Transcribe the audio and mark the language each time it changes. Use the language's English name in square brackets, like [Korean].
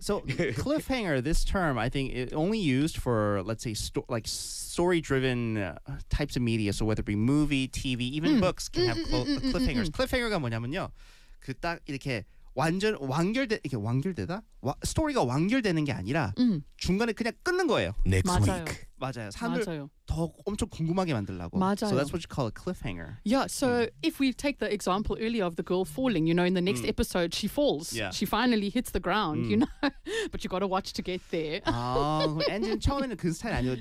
[English] So cliffhanger, this term, I think it only used for, let's say, like story-driven types of media. So whether it be movie, TV, even books can have cliffhangers. [Korean] Cliffhanger가 뭐냐면요. 그 딱 이렇게 완전 완결돼 이게 완결되다? 스토리가 완결되는 게 아니라 중간에 그냥 끊는 거예요. [English] Next [Korean] 맞아요. [English] week. [Korean] 맞아요. 사람을 맞아요. 더 엄청 궁금하게 만들려고. 맞아요. [English] So that's what you call a cliffhanger. Yeah, so if we take the example earlier of the girl falling, you know, in the next episode she falls. Yeah. She finally hits the ground, you know. But you got to watch to get there. [Korean] 아, 엔진 처음에는 그 스타일 아니에요.